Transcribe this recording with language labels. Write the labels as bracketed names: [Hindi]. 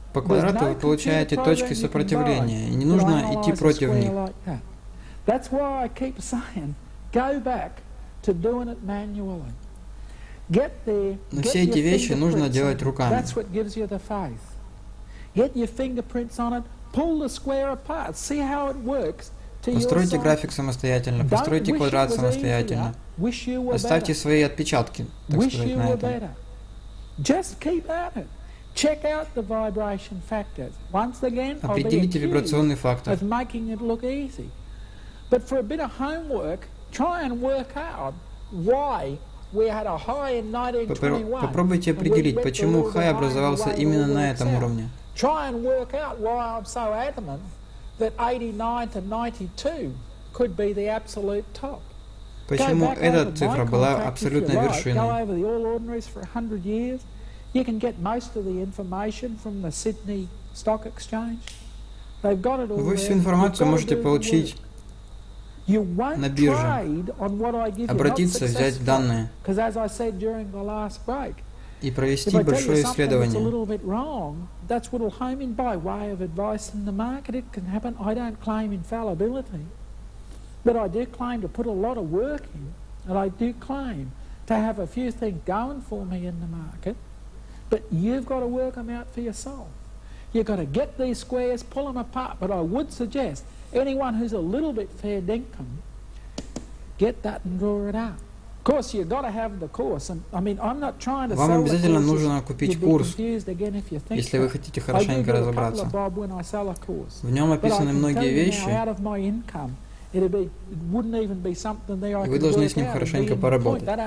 [Russian] По квадрату вы получаете точки сопротивления, и не нужно идти против них. [English] That's why I keep saying, go back to doing it manually. Get there. [Russian] Но все эти вещи нужно делать руками. [English] That's what gives you the faith. Get your fingerprints on it. Pull the square apart. See how it works. [Russian] Постройте график самостоятельно, постройте квадрат самостоятельно. Оставьте свои отпечатки, так сказать, на этом. [English] Just keep at it. Check out the vibration factors. Once again, [Russian] Определите вибрационный фактор. [English] of making it look easy. But for a bit of homework, try and work out why we had a high in 1921. [Russian] Попробуйте определить, почему хай образовался именно на этом уровне. [English] Try and work out why I'm so adamant that 89 to 92 could be the absolute top. [Russian] Почему эта цифра была абсолютной вершиной? [English] Go over the All Ordinaries for 100 years. You can get most of the information from the Sydney Stock Exchange. They've got it all. [Russian] Вы всю информацию можете получить на бирже, обратиться, взять данные и провести большое исследование. [English] That's what will home in by way of advice in the market. It can happen. I don't claim infallibility, but I do claim to put a lot of work in, and I do claim to have a few things going for me in the market. But you've got to work them out for yourself. You've got to get these squares, pull them apart. But I would suggest anyone who's a little bit fair dinkum, get that and draw it out. [Russian] Вам обязательно нужно купить курс, если вы хотите хорошенько разобраться. В нем описаны многие вещи, и вы должны с ним хорошенько поработать.